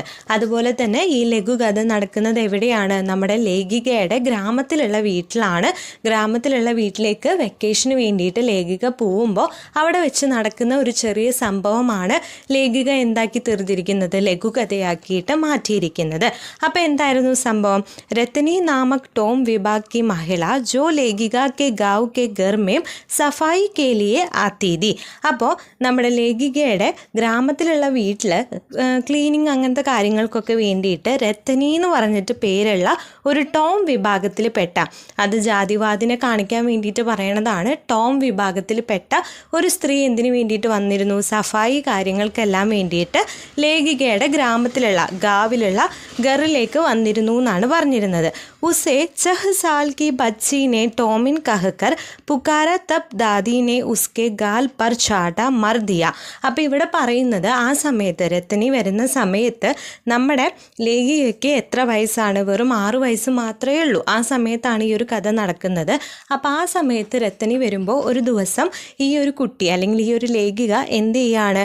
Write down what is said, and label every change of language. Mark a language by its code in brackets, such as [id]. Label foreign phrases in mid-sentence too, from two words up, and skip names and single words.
[ml] അതുപോലെ തന്നെ ഈ ലഘുകഥ നടക്കുന്നത് എവിടെയാണ്? നമ്മുടെ ലേഖികയുടെ ഗ്രാമത്തിലുള്ള വീട്ടിലാണ്. ഗ്രാമത്തിലുള്ള വീട്ടിലേക്ക് വെക്കേഷന് വേണ്ടിയിട്ട് ലേഖിക പോവുമ്പോൾ അവിടെ വെച്ച് നടക്കുന്ന ഒരു ചെറിയ സംഭവമാണ് ലേഖിക എന്താക്കി തീർത്തിരിക്കുന്നത്, ലഘുകഥയാക്കിയിട്ട് മാറ്റിയിരിക്കുന്നത്. അപ്പോൾ എന്തായിരുന്നു സംഭവം? [hi] രത്നി നാമക് टॉम विभाग की महिला जो लेखिका के गाँव के घर में सफाई के लिए आती थी. [ml] അപ്പോൾ നമ്മുടെ ലേഖികയുടെ ഗ്രാമത്തിലുള്ള വീട്ടിൽ ക്ലീനിങ് അങ്ങനത്തെ കാര്യങ്ങൾക്കൊക്കെ വേണ്ടിയിട്ട് രത്തനി എന്ന് പറഞ്ഞിട്ട് പേരുള്ള ഒരു ടോം വിഭാഗത്തിൽ പെട്ട, അത് ജാതിവാദിനെ കാണിക്കാൻ വേണ്ടിയിട്ട് പറയണതാണ്, ടോം വിഭാഗത്തിൽ പെട്ട ഒരു സ്ത്രീ എന്തിനു വേണ്ടിയിട്ട് വന്നിരുന്നു? സഫായി കാര്യങ്ങൾക്കെല്ലാം വേണ്ടിയിട്ട് ലേഖികയുടെ ഗ്രാമത്തിലുള്ള ഗാവിലുള്ള ഗറിലേക്ക് വന്നിരുന്നു എന്നാണ് പറഞ്ഞിരുന്നത്. [hi] उसे 6 साल की बच्ची ने टॉमिन कहकर पुकारा तब दादी ने उसके गाल पर चाटा मर दिया. [ml] അപ്പോൾ ഇവിടെ പറയുന്നത് ആ സമയത്ത് രത്തനി വരുന്ന സമയത്ത് നമ്മുടെ ലേഖികയ്ക്ക് എത്ര വയസ്സാണ്? വെറും 6 വയസ്സ് മാത്രമേ ഉള്ളൂ. ആ സമയത്താണ് ഈ ഒരു കഥ നടക്കുന്നത്. അപ്പോൾ ആ സമയത്ത് രത്തനി വരുമ്പോൾ ഒരു ദിവസം ഈ ഒരു കുട്ടി അല്ലെങ്കിൽ ഈ ഒരു ലേഖിക എന്ത് ചെയ്യാണ്?